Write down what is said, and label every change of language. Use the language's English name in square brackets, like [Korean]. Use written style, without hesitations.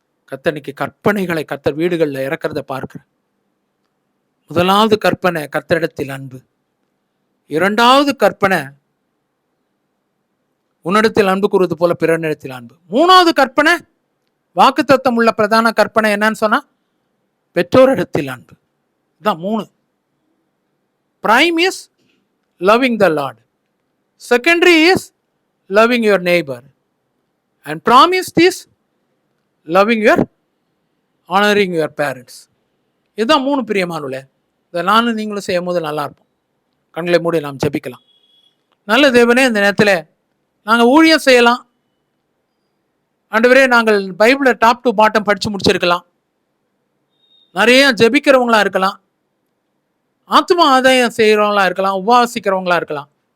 [Tamil] கர்த்தனுக்கு கற்பனைகளை கர்த்தர் வீடுகளில் இறக்கிறத பார்க்குறேன். முதலாவது கற்பனை கர்த்தரிடத்தில் அன்பு. 2வது கற்பனை உன்னிடத்தில் அன்பு கூறுவது போல பிறனிடத்தில் அன்பு. 3வது கற்பனை வாக்குத்தத்தம் உள்ள பிரதான கற்பனை என்னன்னு சொன்னா பெற்றோரிடத்தில் அன்பு. இதுதான் 3. [English] Prime is loving the Lord. Secondary is loving your neighbor. And promised is loving your honoring your parents. [Tamil] இதுதான் 3 பிரியமானவர்களே. இதை நானும் நீங்களும் செய்யும் போது நல்லா இருப்போம். கண்களை மூடி நாம் ஜெபிக்கலாம். நல்ல தேவனே, இந்த நேரத்தில் நாங்கள் ஊழியம் செய்யலாம். ஆண்டவரே, நாங்கள் பைபிளை [English] top to bottom [Tamil] படித்து முடிச்சிருக்கலாம். நிறைய ஜெபிக்கிறவங்களா இருக்கலாம், ஆத்மா ஆதாயம் செய்கிறவங்களா இருக்கலாம், உபவாசிக்கிறவங்களா இருக்கலாம்.